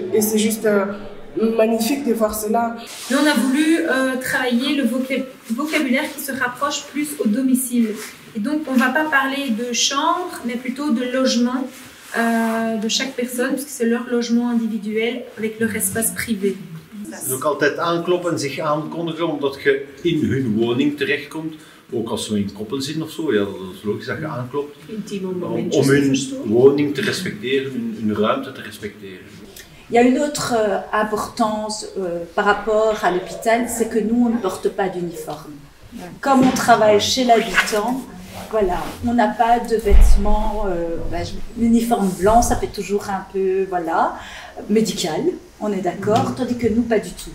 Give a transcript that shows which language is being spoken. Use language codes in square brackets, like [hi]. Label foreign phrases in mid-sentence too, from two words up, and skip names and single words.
[fr] Et c'est juste magnifique de voir cela. Mais on a voulu travailler le vocabulaire qui se rapproche plus au domicile. Et donc, on ne va pas parler de chambre, mais plutôt de logement de chaque personne, puisque c'est leur logement individuel avec leur espace privé. [nl] Dus ook altijd aankloppen en zich aankondigen, omdat je in hun woning terechtkomt. Ook als we in koppel zitten of zo, ja, dat is logisch dat je aanklopt. Om hun woning te respecteren, hun ruimte te respecteren. [fr] Il y a une autre importance par rapport à l'hôpital, c'est que nous, on ne porte pas d'uniforme. Comme on travaille chez l'habitant, voilà, on n'a pas de vêtements, l'uniforme blanc, ça fait toujours un peu, voilà, médical, on est d'accord, tandis que nous, pas du tout.